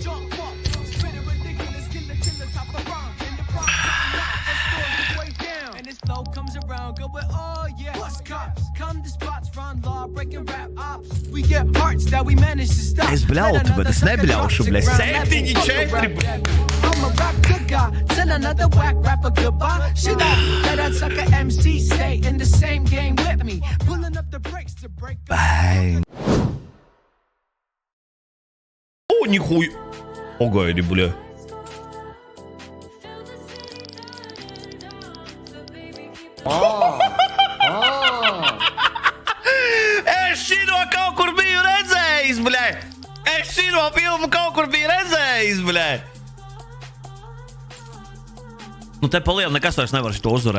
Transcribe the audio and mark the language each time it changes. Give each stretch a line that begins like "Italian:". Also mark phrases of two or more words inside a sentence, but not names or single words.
Latvian: Es bļautu, bet es nebļaušu, bļēt, 7-4, bļēt.
English: I'm a rap good guy, tell another whack rapper goodbye. Shit up, let that sucker MC stay in the same game with me. Pulling up the brakes to break up. Bang.
Russian: О, нихуя. Погоди, бля.
Latvian: Es šito kaut kur biju redzējis, bļē. Es šito filmu kaut kur biju redzējis, bļē. Nu te pa lielu nekas vairs nevar šito uzvarēt.